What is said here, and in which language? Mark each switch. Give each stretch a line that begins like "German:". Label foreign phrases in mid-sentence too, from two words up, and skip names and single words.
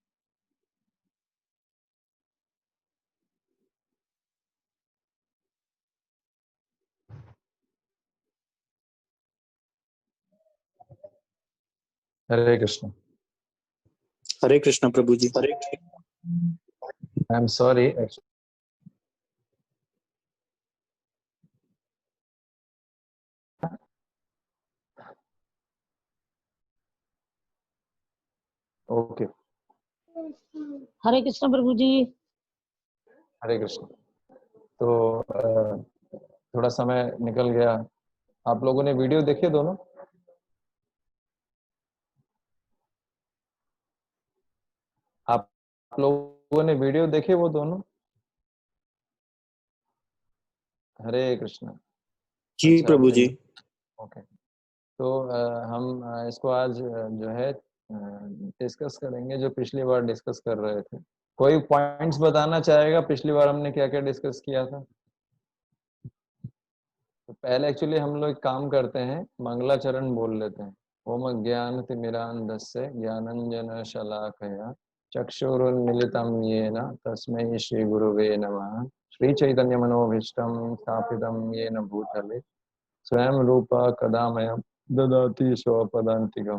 Hindi: हरे कृष्ण। हरे कृष्ण प्रभु जी।
English: I am sorry, okay.
Hindi: हरे कृष्ण प्रभु जी। हरे कृष्ण। तो थोड़ा समय निकल गया। आप लोगों ने वीडियो देखी दोनों? आप लोगों ने वीडियो देखे वो दोनों? हरे कृष्ण। जी अच्छा, प्रभु जी। ओके। तो हम इसको आज जो है डिस्कस करेंगे, जो पिछली बार डिस्कस कर रहे थे। कोई पॉइंट्स बताना चाहेगा पिछली बार हमने क्या क्या डिस्कस किया था? तो पहले एक्चुअली हम लोग एक काम करते हैं, मंगलाचरण बोल लेते हैं।
Sanskrit: ओम ज्ञान तिमिरांधस्य ज्ञानंजन शलाकया चक्षुरुन्मीलितं येन तस्मै श्री गुरुवे नमः। श्री चैतन्य मनोभीष्टं स्थापितं येन भूतले स्वयं रूप कदा मह्यं ददाति स्वपदान्तिकम्।